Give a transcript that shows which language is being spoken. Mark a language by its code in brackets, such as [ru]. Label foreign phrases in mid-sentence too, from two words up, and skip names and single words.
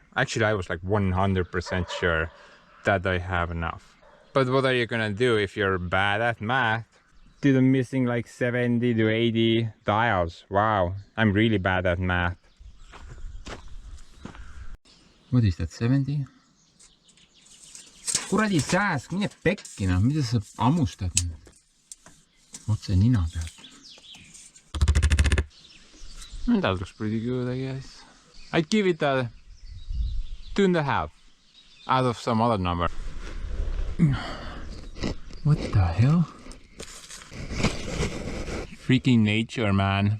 [en] Actually, I was like 100% sure that I have enough. But what are you gonna do if you're bad at math? Dude, I'm missing like 70 to 80 tiles. Wow, I'm really bad at math. What is that, 70? [et] Kuradi sääsk, mine pekki noh, mida sa hammustad otse nina pealt? [en] That looks pretty good, I guess. I'd give it a 2.5 out of some other number. What the hell? Freaking nature, man.